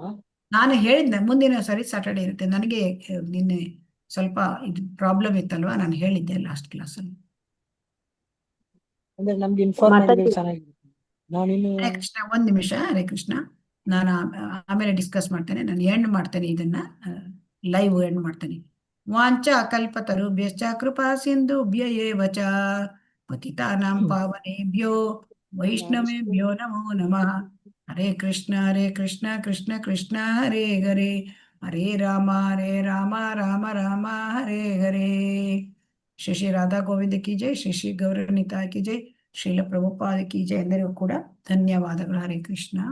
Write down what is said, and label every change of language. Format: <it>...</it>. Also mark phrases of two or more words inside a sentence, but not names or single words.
<kn>ನಾನು ಹೇಳಿದ್ದೆ ಮುಂದಿನ ಸರಿ ಸ್ಯಾಟರ್ಡೆ ಇರುತ್ತೆ. ನನಗೆ ನಿನ್ನೆ ಸ್ವಲ್ಪ ಇದು ಪ್ರಾಬ್ಲಮ್ ಇತ್ತಲ್ವಾ, ನಾನು ಹೇಳಿದ್ದೆ ಲಾಸ್ಟ್ ಕ್ಲಾಸಲ್ಲಿ. ಅಂದ್ರೆ ನಮ್ಗೆ ಇನ್ಫಾರ್ಮೇಟಿವ್ ಚೆನ್ನಾಗಿರುತ್ತೆ. ಹರೇ ಕೃಷ್ಣ. ಒಂದ್ ನಿಮಿಷ ಹರೇ ಕೃಷ್ಣ. ನಾನು ಆಮೇಲೆ ಡಿಸ್ಕಸ್ ಮಾಡ್ತೇನೆ. ನಾನು ಎಂಡ್ ಮಾಡ್ತೇನೆ, ಇದನ್ನ</kn> <en>live end</en> <kn>ಮಾಡ್ತೇನೆ.</kn> <sa>ವಾಂಚ ಕಲ್ಪತರುಭ್ಯಶ್ಚ ಕೃಪಾ ಸಿಂಧುಭ್ಯ ಏವ ಚ ಪತಿತಾನಾಂ ಪಾವನೇಭ್ಯೋ ವೈಷ್ಣವೇಭ್ಯೋ ನಮೋ ನಮಃ. ಹರೇ ಕೃಷ್ಣ ಕೃಷ್ಣ ಕೃಷ್ಣ ಹರೇ ಹರೇ, ಹರೇ ರಾಮ ರಾಮ ರಾಮ ಹರೇ ಹರೇ.</sa> <hi>श्री राधा गोविंद की जय, श्री गौरनिताई की जय, श्रील प्रभुपाद की जय.</hi> <kn>ಎಲ್ಲರಿಗೂ ಕೂಡ ಧನ್ಯವಾದಗಳು. ಹರೇ ಕೃಷ್ಣ.</kn>